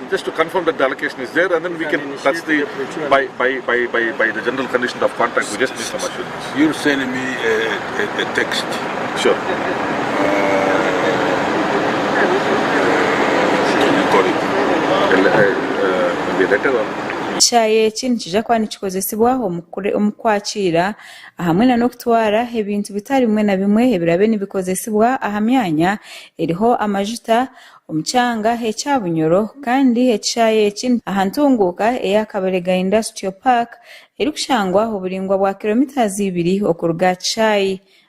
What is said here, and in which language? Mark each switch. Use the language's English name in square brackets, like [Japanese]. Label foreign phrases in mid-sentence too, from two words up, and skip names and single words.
[English] Just to confirm that the allocation is there, and then we can. That's the by the general condition of contract. We just need some assurance. You're sending me a text. Sure. Maybe a letter or. [Nyankole] Kishayi eki nikija kuba nikikozesibwa omukwakira ahamwe n'okutwara ebintu bitari bimwe na bimwe ebirabe nibikozesibwa aha myanya eriho amajuta omukyanga ekyabunyoro kandi ekishayi eki ahantunguka ey'Akabalega Industrial Park eri kushangwa oburingwa bwa kilometers 2 okuruga Kishayi.